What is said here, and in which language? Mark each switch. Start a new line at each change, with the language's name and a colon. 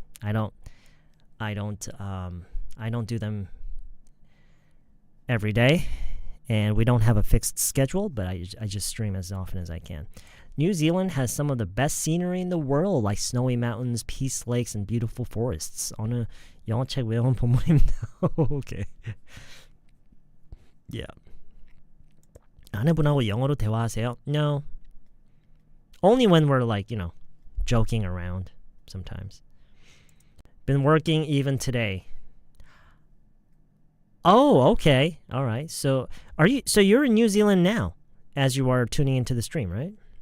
English: I don't do them every day, and we don't have a fixed schedule, but I just stream as often as I can. New Zealand has some of the best scenery in the world, like snowy mountains, peace lakes, and beautiful forests.
Korean: 어느 영어책 외운 본문입니다.
English: Okay. Yeah.
Korean: 아내분하고 영어로 대화하세요?
English: No. Only when we're joking around sometimes. Been working even today. Oh, okay. All right. So you're in New Zealand now as you are tuning into the stream, right?